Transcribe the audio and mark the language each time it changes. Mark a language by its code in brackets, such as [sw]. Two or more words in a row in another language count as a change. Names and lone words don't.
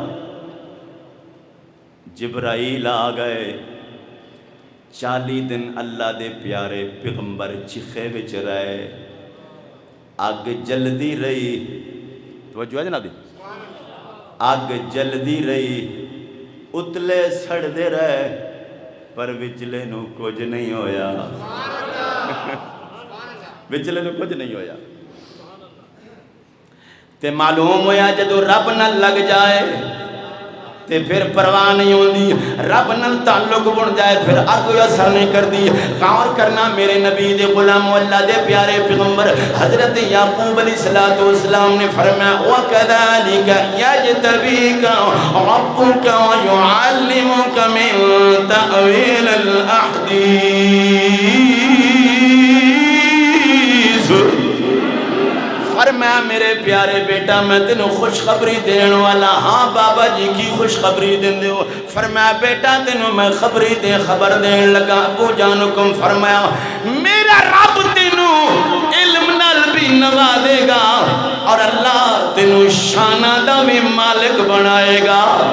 [pa] جبرائیل آ گئے، 40 دن اللہ دے پیارے پیغمبر چیخے وچ رہے، اگ جلدی رہی، توجہ ہے جناب دی، اگ جلدی رہی، اتلے سڑ دے رہے، پر وچلے نو کچھ نہیں ہویا، وچلے نو کچھ نہیں ہویا۔ تے معلوم ہویا جدو رب نہ لگ جائے تے پھر پرواہ نہیں ہوندی، رب نال تعلق بن جائے پھر کوئی اثر نہیں کردی۔ غور کرنا میرے نبی دے غلام اللہ دے پیارے پیغمبر حضرت یعقوب علیہ السلام نے فرمایا [ar] وَكَذَلِكَ يَجْتَبِيكَ رَبُّكَ وَيُعَلِّمُكَ مِن تَأْوِيلِ الْأَحَادِيثِ۔ [pa] فرمایا میرے پیارے بیٹا میں تینوں خوشخبری دین والا ہاں۔ بابا جی کی خوشخبری دین دے ہو؟ فرمایا بیٹا تینوں میں خبر دین لگا۔ ابو جان حکم فرمایا میرا رب تینوں علم نال بھی نوازے گا اور اللہ تینوں شانہ دا بھی مالک بنائے گا۔